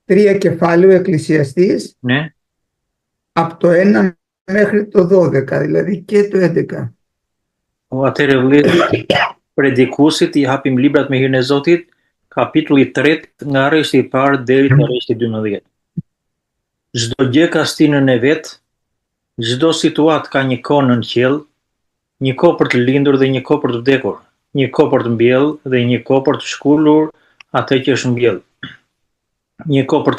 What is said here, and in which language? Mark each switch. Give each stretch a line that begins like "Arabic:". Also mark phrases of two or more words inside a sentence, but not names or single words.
Greek: τρία κεφάλαιο Εκκλησιαστής, Ναι. από το 1 μέχρι το 12, δηλαδή και το 11.
Albanian: Atëherë vëllezër, predikuesit I hapim librat me hirin e Zotit, kapitulli 3 nga rreshti I parë deri te rreshti 12. Çdo gjë ka stinën e vet, çdo situatë ka një kohë në qiell, një kohë për të lindur dhe një kohë për të vdekur, një kohë për të mbjellë dhe një kohë për të shkullur atë që është mbjellë, një kohë për të